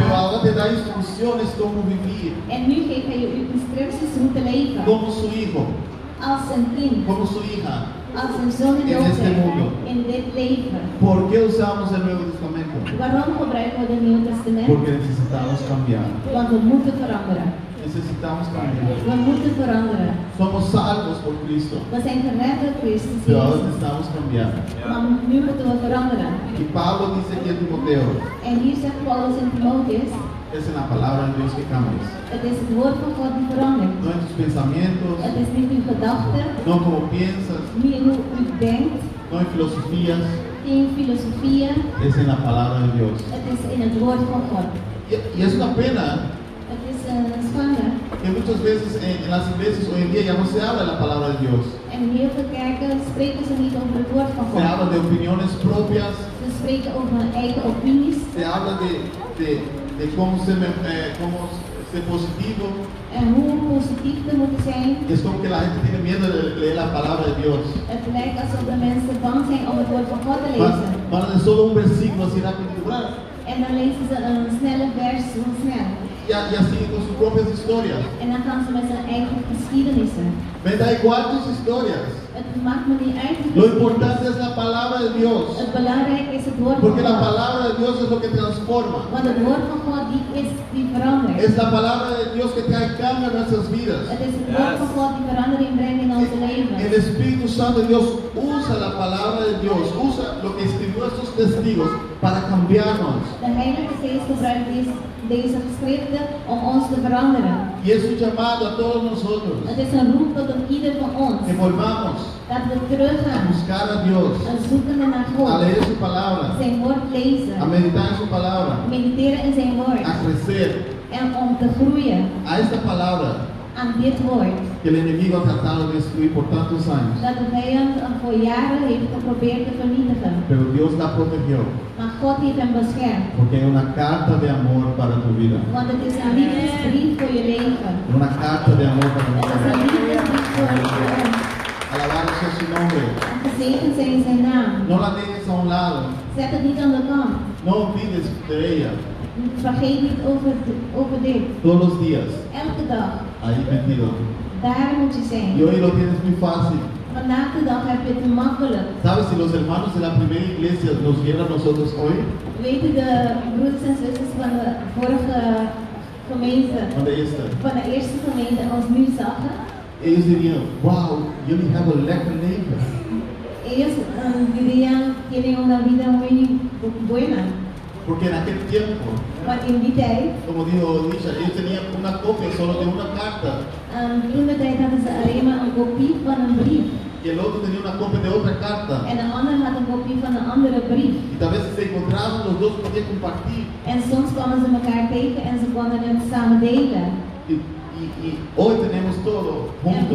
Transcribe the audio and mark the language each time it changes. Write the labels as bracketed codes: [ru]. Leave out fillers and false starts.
[es] Pero ahora te da instrucciones cómo vivir. [nl] En nu geeft hij je instructies hoe te leven. [es] Como su hijo. [nl] Als een kind. [es] Como su hija. [nl] Als een zoon en dochter. In dit leven. [es] ¿Por qué usamos el Nuevo Testamento? [nl] Waarom gebruiken we het Nieuwe Testament? [es] Porque necesitamos cambiar. [nl] Want we moeten veranderen. [es] Necesitamos cambiar. [nl] We moeten veranderen. [es] Somos salvos por Cristo. [nl] We zijn gered door Christus. [es] Pero ahora necesitamos cambiar. [nl] Maar nu moeten we veranderen. [es] Y Pablo dice aquí en Timoteo. [nl] En hier zegt Paulus in Timoteus. [es] Es en la palabra de Dios que cambias. [nl] Het is het woord van God die verandert. [es] No en tus pensamientos. [nl] Het is niet in gedachten. [es] No como piensas. [nl] Niet in hoe je denkt. [es] No en filosofías. [nl] In filosofía. [es] Es en la palabra de Dios. [nl] Het is in het woord van God. [es] Y es una pena. [nl] Het is een schande. [es] Y muchas veces en las iglesias hoy en día ya no se habla de la palabra de Dios. [nl] En heel veel kerken spreken ze niet over het woord van God. [es] Se habla de opiniones propias. [nl] Ze spreken over hun eigen opinies. [es] Se habla de cómo ser positivo. [nl] En hoe positief te moeten zijn. [es] Es como que la gente tiene miedo de leer la palabra de Dios. [nl] Het lijkt alsof de mensen bang zijn om het woord van God te lezen. Van de [es] solo un versículo así rápido. [nl] En dan lezen ze een snelle vers zo snel. [es] Y así con sus propias historias. [nl] En dan gaan ze met zijn eigen geschiedenissen. [es] Me da igual tus historias. [nl] Het maakt me niet uit. [es] Lo importante es la palabra de Dios. [nl] Het belangrijke is het woord van God. [es] Porque la palabra de Dios es lo que transforma. [nl] Want het woord van God die verandert. [es] Es la palabra de Dios que trae cambio en nuestras vidas. [nl] Het is het woord van God die verandering brengt in onze leven. [es] El Espíritu Santo de Dios usa la palabra de Dios, usa lo que escribió estos testigos para cambiarnos. [nl] De Heilige Geest gebruikt deze geschriften om ons te veranderen. [es] Y es un llamado a todos nosotros. [nl] Het is een roep tot ieder van ons. [es] Que volvamos. [nl] Dat we teruggaan. [es] A buscar a Dios. [nl] A zoekende naar God. [es] A leer su palabra. [nl] Zijn woord lezen. [es] A meditar en su palabra. [nl] Mediteren in zijn woord. [es] A crecer. [nl] En om te groeien. [es] A esta palabra. [nl] Aan dit woord. [es] Que el enemigo ha tratado de destruir por tantos años. [nl] Dat de vijand hem voor jaren heeft geprobeerd te vernietigen. [es] Pero Dios la protegió. [nl] Maar God heeft hem beschermd. [es] Porque hay una carta de amor para tu vida. [nl] Want het is een liefdesbrief voor je leven. [es] Una carta de amor para tu vida. [nl] Het is een liefdesbrief voor je leven. [es] Alabado sea su nombre. [nl] Gezegend zijn zijn naam. [es] No la dejes a un lado. [nl] Zet het niet aan de kant. [es] No olvides de ella. [nl] Vergeet niet over dit. [es] Todos los días. [nl] Elke dag. [es] Ahí metido. [nl] Daar moet je zijn. [es] Y hoy lo tienes muy fácil. [nl] Vandaag de dag heb je het makkelijk. [es] ¿Sabes si los hermanos de la primera iglesia nos vieron a nosotros hoy? [nl] Weet je de broeders en zusters van de vorige gemeente? Van de eerste gemeente ons nu zagen? [es] Ellos dirían, [en] wow, you only have a [nl] lekker leven. [es] Ellos dirían, tienen una vida muy buena. Porque en aquel tiempo, [nl] in die tijd, [es] como dijo Nisha, ellos tenían una copia solo de una carta. [nl] Toen de tijd hadden ze alleen maar een kopie van een brief. [es] Y el otro tenía una copia de otra carta. [nl] En de ander had een kopie van een andere brief. [es] Y tal vez se encontraban, los dos podían compartir. [nl] En soms kwamen ze elkaar tegen en ze konden het samen delen. [es] Y hoy tenemos todo junto.